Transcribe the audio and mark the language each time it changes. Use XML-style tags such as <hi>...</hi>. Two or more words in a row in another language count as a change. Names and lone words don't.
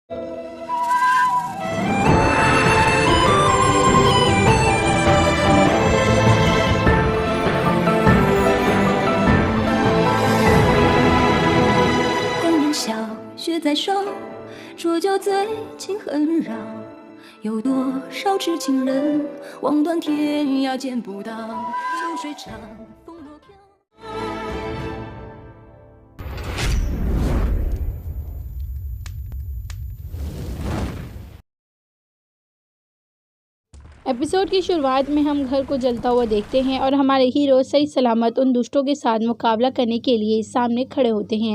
<zh>雪在手，浊酒醉，情恨绕，有多少痴情人，望断天涯见不到，秋水长，风落飘。</zh> <hi>एपिसोड की शुरुआत में हम घर को जलता हुआ देखते हैं और हमारे हीरो सही सलामत उन दुष्टों के साथ मुकाबला करने के लिए सामने खड़े होते हैं।</hi>